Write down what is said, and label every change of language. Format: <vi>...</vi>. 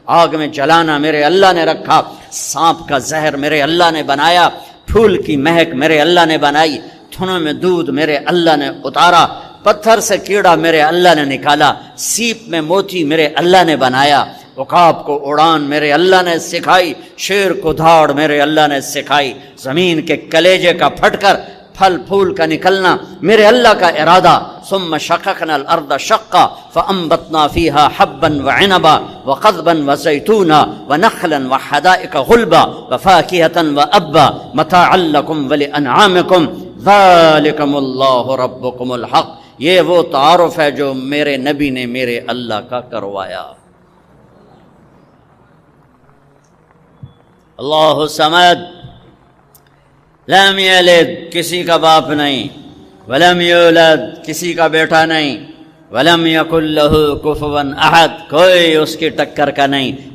<ur>آگ میں جلانا میرے اللہ نے رکھا، سانپ کا زہر میرے اللہ نے بنایا، پھول کی مہک میرے اللہ نے بنائی، تھنوں میں دودھ میرے اللہ نے اتارا، پتھر سے کیڑا میرے اللہ نے نکالا، سیپ میں موتی میرے اللہ نے بنایا، عقاب کو اڑان میرے اللہ نے سکھائی، شیر کو دھاڑ میرے اللہ نے سکھائی، زمین کے کلیجے کا پھٹ کر پھل پھول کا نکلنا میرے اللہ کا ارادہ.</ur> <ar>ثم شققنا الارض شقا فانبتنا فيها حبا وعنبا وقضبا وزيتونا ونخلا وحدائق غلبا وفاكهة وابا متاعا لكم ولانعامكم ذلكم الله ربكم الحق.</ar> <ur>یہ وہ تعارف ہے جو میرے نبی نے میرے اللہ کا کروایا. اللہ صمد،</ur> <ar>لم یلد،</ar> <ur>کسی کا باپ نہیں،</ur> <ar>ولم یولد،</ar> <ur>کسی کا بیٹا نہیں،</ur> <ar>ولم یکن لہ کفوا احد،</ar> <ur>کوئی اس کی ٹکر کا نہیں.</ur>